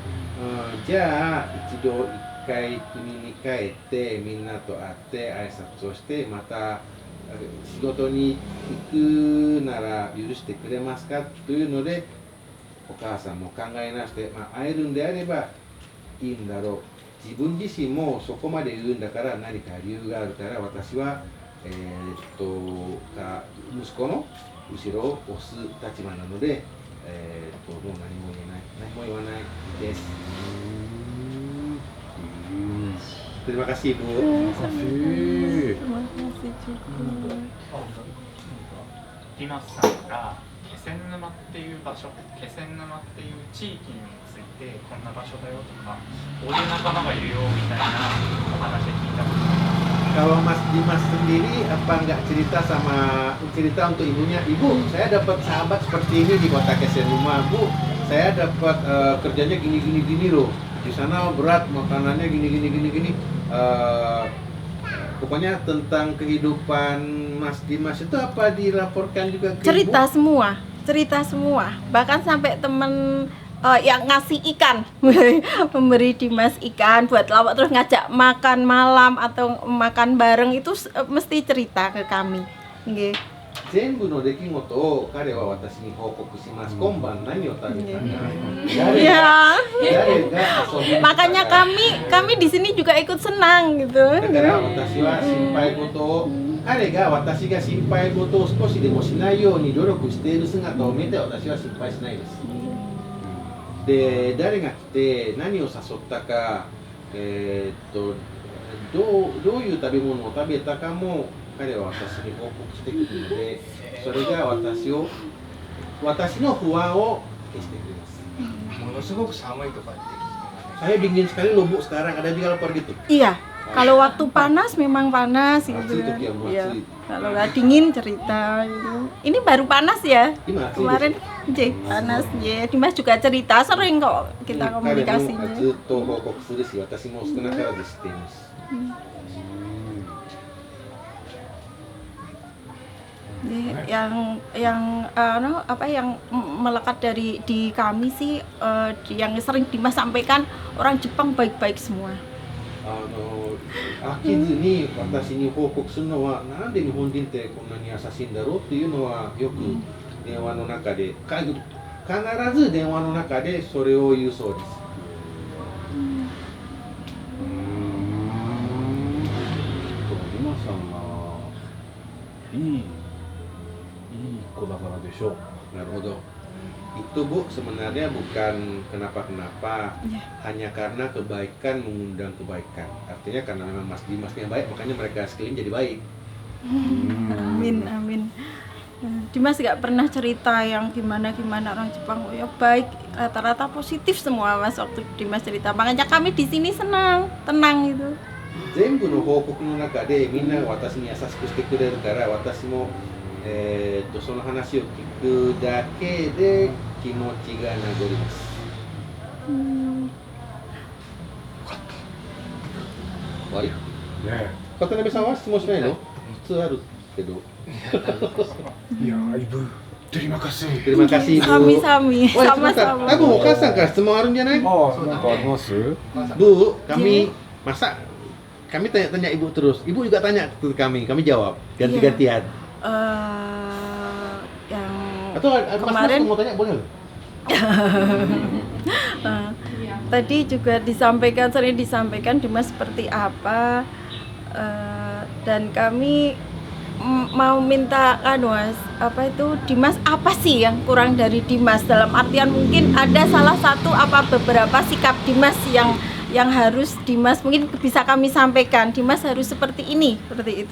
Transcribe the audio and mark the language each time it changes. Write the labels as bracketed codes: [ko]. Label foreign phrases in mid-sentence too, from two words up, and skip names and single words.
[ja] じゃあ一回国に帰ってみんなと会って挨拶をしてまた仕事に行くなら許してくれますかというのでお母さんも考えなして、会えるんであればいいんだろう。自分自身もそこまで言うんだから何か理由があるから私は、息子の後ろを押す立場なので、もう何も言わないです。 [id] Terima kasih Bu. Terima kasih juga. [ja] ディマスさんから気仙沼っていう場所、気仙沼っていう地域についてこんな場所だよとか、こういう仲間がいるよみたいなお話で聞いたことがあります。 [id] Kalau Mas Dimas sendiri apa nggak cerita untuk ibunya, Ibu saya dapat sahabat seperti ini di kota Kesenuma, Bu saya dapat kerjanya gini loh, di sana berat makanannya gini. Pokoknya tentang kehidupan Mas Dimas itu apa dilaporkan juga ke cerita Ibu? semua, bahkan sampai temen yang ngasih ikan memberi Dimas ikan buat lawak, terus ngajak makan malam atau makan bareng itu mesti cerita ke kami. Nggih. [ja] 全部の出来事を彼は私に報告します。今晩何を食べたか、 [id] Ya. [ja] 誰が遊びに来たか [id] Makanya kami di sini juga ikut senang gitu. [ja] だから私は心配事を彼が私が心配事を少しでもしないように努力している姿を見て私は心配しないです。で、誰が来て何を誘ったか、どういう食べ物を食べたかも彼は私に報告してくるので、それが私の不安を消してくれます。ものすごく寒いとかって聞きますね。 [id] Saya dingin sekali loh Bu sekarang, ada juga lapor gitu. Iya. Kalau waktu panas memang panas gitu. Matsui tuh ya, matsui. Iya. Kalau nggak dingin cerita gitu. Ini baru panas ya. Gimana sih? Kemarin panas ya. Dimas juga cerita sering kok kita [ja] 彼も [id] komunikasinya. [ja] ずっと報告するし、私も少なからず知っています。 [id] Yang melekat di kami sih yang sering Dimas sampaikan, orang Jepang baik-baik semua. [ja] 飽きずに私に報告するのは、なんで日本人ってこんなに優しいんだろうっていうのはよく電話の中で、必ず電話の中でそれを言うそうです。今さんがいい子だからでしょう。 [id] なるほど。Itu Bu sebenarnya bukan kenapa-kenapa, hanya karena kebaikan mengundang kebaikan. Artinya karena memang Mas Dimasnya baik, makanya mereka sekeliling jadi baik. Amin. Dimas nggak pernah cerita yang gimana orang Jepang. Oh ya baik, rata-rata positif semua Mas waktu Dimas cerita. Makanya kami di sini senang, tenang gitu. [ja] 全部の報告の中でみんなが私に優しくしてくれるから私も、その話を聞くだけで気持ちが和ります。終わり？ね渡辺さんは質問しないの？普通あるけど。 [id] いやー、Ibu terima kasih. Terima kasih Bu. Sami-sami, Oh, ya, sebentar. sama-sama. [ja] 多分お母さんから質問あるんじゃない？ Ah, なんかあります？ [id] Bu, kami masa kami tanya-tanya Ibu terus. Ibu juga tanya ke kami jawab ganti-gantian. Yang Atau Mas kemarin mau tanya boleh loh? tadi juga sering disampaikan Dimas seperti apa, dan kami mau minta Mas, apa itu Dimas apa sih yang kurang dari Dimas, dalam artian mungkin ada salah satu apa beberapa sikap Dimas yang harus Dimas mungkin bisa kami sampaikan, Dimas harus seperti ini, seperti itu.